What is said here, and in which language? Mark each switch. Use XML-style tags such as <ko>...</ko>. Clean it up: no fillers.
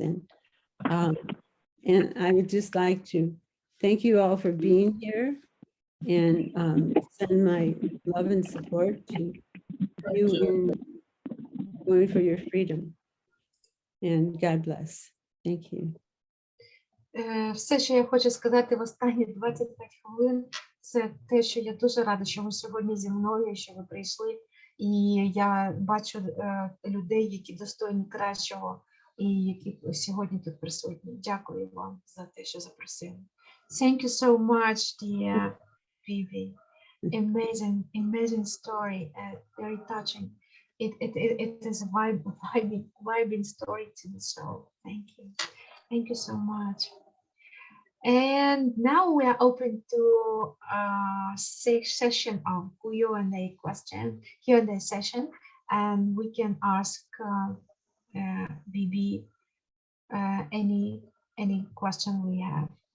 <en>And I would just like to thank you all for being here and send my love and support to you in going for your freedom. And God bless. Thank you.</en> <uk>Все, що я хочу сказати в останні 25 хвилин, це те, що я дуже рада, що ви сьогодні зі мною, що ви прийшли. І я бачу людей, які достойні кращого, і які сьогодні тут присутні. Дякую вам за те, що запросили.</uk> <en>Thank you so much, dear Bebe. Amazing story, very touching. It is a vibing story to the soul. Thank you. Thank you so much. And now we are open to a session of Q&A session, and we can ask Bebe any question we have.</en>